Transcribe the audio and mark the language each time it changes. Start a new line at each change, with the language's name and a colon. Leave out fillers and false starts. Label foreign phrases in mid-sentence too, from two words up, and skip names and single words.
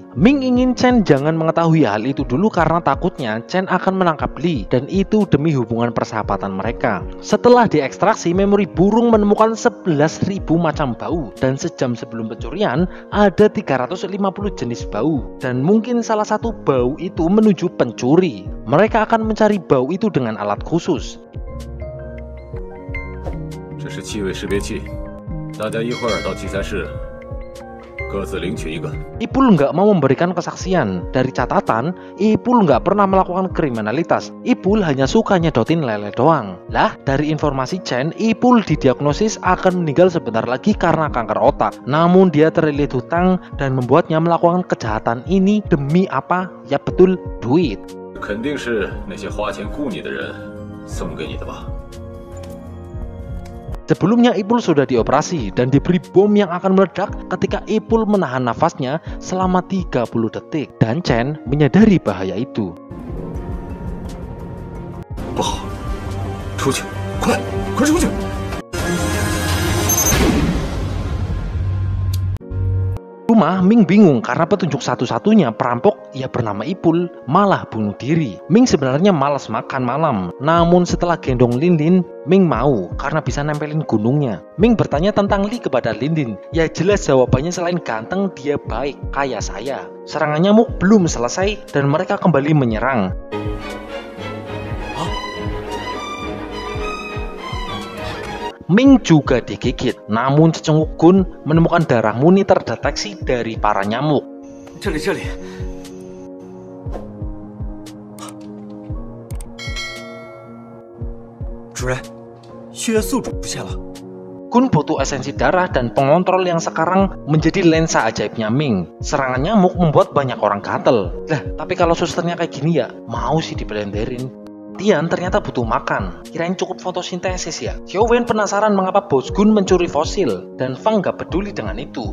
Indonesian: Ming ingin Chen jangan mengetahui hal itu dulu karena takutnya Chen akan menangkap Li, dan itu demi hubungan persahabatan mereka. Setelah diekstraksi, memori burung menemukan 11.000 macam bau, dan sejam sebelum pencurian ada 350 jenis bau, dan mungkin salah satu bau itu menuju pencuri. Mereka akan mencari bau itu dengan alat khusus.
Chinese: 这是气味识别器，大家一会儿到器材室各自领取一个。
Indonesian: Ipul nggak mau memberikan kesaksian. Dari catatan, Ipul nggak pernah melakukan kriminalitas. Ipul hanya suka nyedotin lele doang. Lah, dari informasi Chen, Ipul didiagnosis akan meninggal sebentar lagi karena kanker otak. Namun dia terlilit hutang dan membuatnya melakukan kejahatan ini demi apa? Ya betul, duit.
Chinese: 肯定是那些花钱雇你的人送给你的吧？
Indonesian: Sebelumnya Ipul sudah dioperasi dan diberi bom yang akan meledak ketika Ipul menahan nafasnya selama 30 detik, dan Chen menyadari bahaya itu.
Chinese: 不好，出去，快出去！
Indonesian: Rumah Ming bingung karena petunjuk satu-satunya perampok ia bernama Ipul malah bunuh diri. Ming sebenarnya malas makan malam, namun setelah gendong Lin, Ming mau karena bisa nempelin gunungnya. Ming bertanya tentang Li kepada Lin. Ya jelas jawabannya selain ganteng dia baik kayak saya. Serangan nyamuk belum selesai dan mereka kembali menyerang. Ming juga digigit, namun Cecunguk Gun menemukan darah murni terdeteksi dari para nyamuk.
Chinese: 这里，主人，血液宿主出现了。
Indonesian: Gun butuh esensi darah dan pengontrol yang sekarang menjadi lensa ajaibnya Ming. Serangan nyamuk membuat banyak orang gatel. Lah, tapi kalau susternya kayak gini ya, mau sih diblenderin. Tian ternyata butuh makan, kirain cukup fotosintesis ya. Xiao Wen penasaran mengapa bos Gun mencuri fosil, dan Fang gak peduli dengan itu.